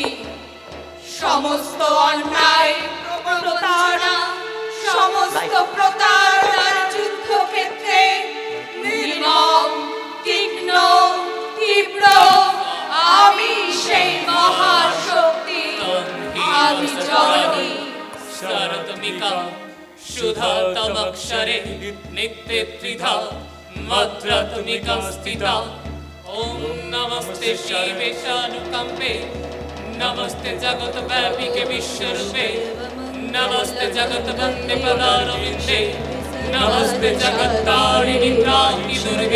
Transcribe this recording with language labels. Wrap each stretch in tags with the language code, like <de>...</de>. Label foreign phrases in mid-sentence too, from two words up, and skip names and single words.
<bn>সমস্ত অন্যায়, প্রতারণা, সমস্ত প্রতারণার যুদ্ধক্ষেত্রে নির্মম, তীক্ষ্ণ, তীব্র আমি সেই মহাশক্তি, আমি জননী।</bn> <sa>शरतमिका शुद्धातमक्षरे नित्ये त्रिधा मद्रात्मिका स्थिता। ॐ नमस्ते शिवे शानुकम्पे, नमस्ते जगत्व्यापिके विश्वरूपे, नमस्ते जगद्वन्दे पदारविन्दे, नमस्ते जगत्तारिणि प्राणि दुर्गे।</sa>